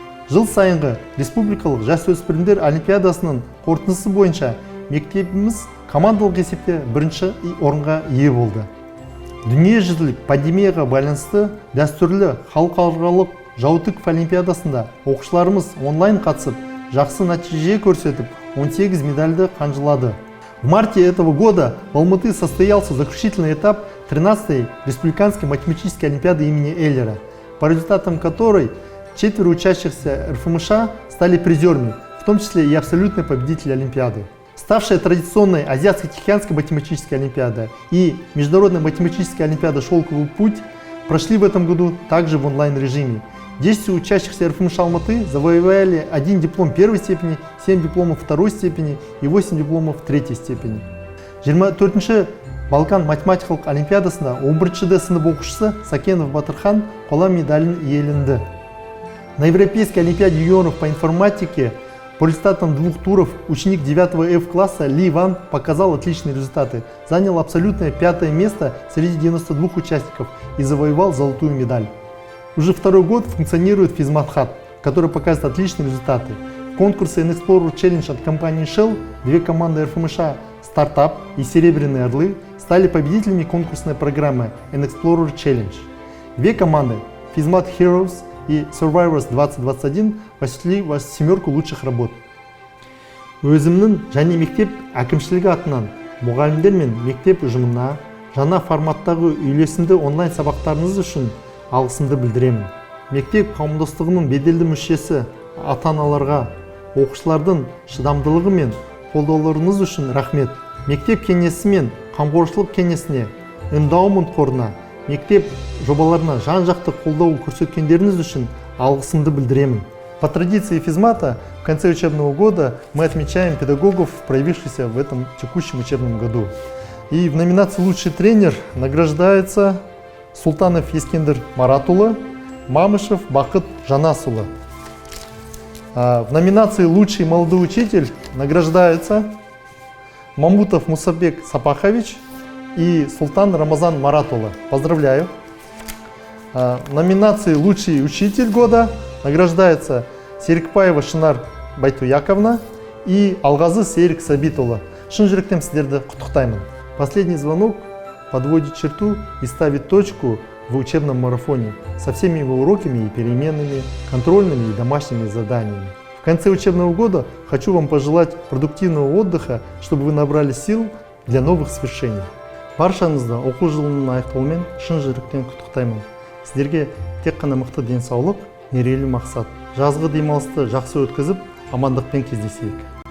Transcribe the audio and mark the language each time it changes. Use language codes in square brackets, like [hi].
[kk] Жыл сайынғы республикалық жасөспірімдер олимпиадасының қорытындысы бойынша мектебіміз командалық есепте бірінші орынға ие болды. Дүниежүзілік пандемияға байланысты дәстүрлі халықаралық жаутыков олимпиадасында оқушыларымыз онлайн қатысып, жақсы нәтиже көрсетіп, 18 медальді қанжылады. [ru] В марте этого года в Алматы состоялся заключительный этап 13-й республиканской математической олимпиады имени Эллера, по результатам которой 4 учащихся РФМШ стали призерами, в том числе и абсолютные победители олимпиады. Ставшая традиционной Азиатско-Тихоокеанская математическая олимпиада и Международная математическая олимпиада «Шелковый путь» прошли в этом году также в онлайн-режиме. 10 учащихся РФМШ Алматы завоевали 1 диплом первой степени, 7 дипломов второй степени и 8 дипломов третьей степени. [kk] 24-ші Балкан математикалық олимпиадасында 11-ді сынып оқушысы Сакенов Батырхан қола медалін иеленді. [ru] На Европейской олимпиаде юниоров по информатике по результатам 2 туров ученик 9 F класса Ли Ван показал отличные результаты, занял абсолютное 5-е место среди 92 участников и завоевал золотую медаль. Уже второй год функционирует Физматхат, который показывает отличные результаты. В конкурсе N-Explorer Challenge от компании Shell 2 команды РФМШ «Стартап» и «Серебряные орлы» стали победителями конкурсной программы N-Explorer Challenge. 2 команды Физмат Heroes и Survivors 2021 вошли в 7 лучших работ. [kk] Өзімнің және мектеп әкімшілігі атынан мұғалімдер мен мектеп ұжымына жаңа форматтағы үйлесімді онлайн сабақтарыңыз үшін алғысымды білдіремін. Мектеп қауымдастығының беделді мүшесі ата-аналарға оқушылардың шыдамдылығы мен қолдауларыңыз үшін рахмет. Мектеп кеңесі мен қамқоршылық кеңесіне, эндаумент қорына, мектеп жобаларына жан-жақты қолдау көрсеткендеріңіз үшін алғысымды білдіремін. [ru] По традиции Физмата в конце учебного года мы отмечаем педагогов, проявившихся в этом текущем учебном году. И в номинации «Лучший тренер» награждается Султанов Ескендер Маратулы, Мамышев Бақыт Жанасулы. В номинации «Лучший молодой учитель» награждается Мамутов Мусабек Сапахович и Султан Рамазан Маратулы. Поздравляю. В номинации «Лучший учитель года» награждается Серикбаева Шынар Байтуяковна и Алғазы Серик Сабитулы. [kk] Шын жүректен сіздерді құттықтаймын. [ru] Последний звонок подводит черту и ставит точку в учебном марафоне со всеми его уроками и переменными, контрольными и домашними заданиями. В конце учебного года хочу вам пожелать продуктивного отдыха, чтобы вы набрали сил для новых свершений. [kk] Баршаңызды оқу жылының аяқталуымен шын жүректен құттықтаймын. Сіздерге тек қана мықты денсаулық, мерейлі мақсат. Жазғы демалысты жақсы өткізіп, амандықпен кездесейік.